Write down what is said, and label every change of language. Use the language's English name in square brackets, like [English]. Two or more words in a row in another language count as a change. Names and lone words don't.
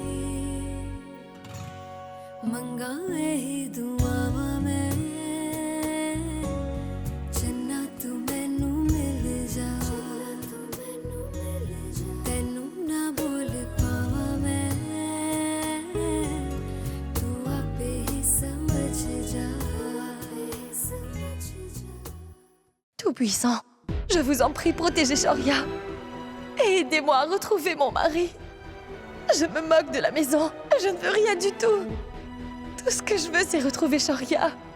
[Punjabi] ਮੰਗਾਂ ਇਹੀ ਦੁਆਵਾਂ ਮੈਂ ਚੰਨਾ ਤੂੰ ਮੈਨੂੰ ਮਿਲ ਜਾ ਤੈਨੂੰ ਨਾ ਬੋਲ ਪਾਵਾਂ ਮੈਂ ਤੂੰ ਆਪੇ ਹੀ ਸਮਝ ਜਾ [French] Tout-puissant, je vous en prie, protégez Shoria. Et aidez-moi à retrouver mon mari. Je me moque de la maison. Je ne veux rien du tout. Tout ce que je veux, c'est retrouver Shoria.